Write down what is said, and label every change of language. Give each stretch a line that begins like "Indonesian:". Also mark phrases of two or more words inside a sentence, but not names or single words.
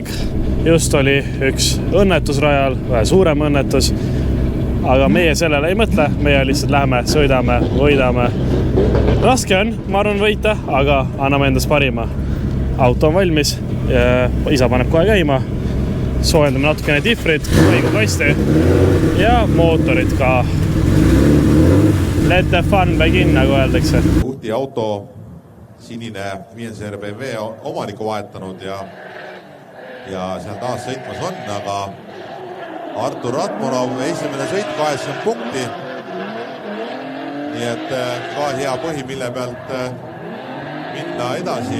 Estonian: Just oli üks õnnetus rajal, vähe suurem õnnetus, aga meie sellele ei mõtle. Meie lihtsalt läheme, sõidame, võidame. Raske on, ma arvan, võita, aga anname endast parima. Auto on valmis, isa paneb kohe käima, soojendame natukene difrit, õigukaste ja mootorid ka.
English: Let the fun begin,
Estonian: nagu öeldakse. Uhti auto, sinine 5 BMW omaniku vahetanud ja seal taas sõitmas on, aga Artur Ratmonov esimene sõit 80 punkti. Nii et ka hea põhi, mille pealt minna edasi.